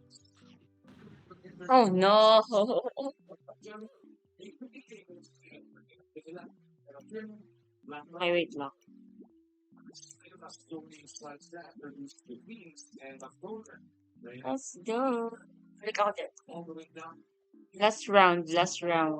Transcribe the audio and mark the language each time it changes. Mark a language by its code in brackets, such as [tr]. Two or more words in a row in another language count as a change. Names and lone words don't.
[en] Oh no! Okay, wait lang. Let's go. [tl] Balik ako din. [en] Last round, last round.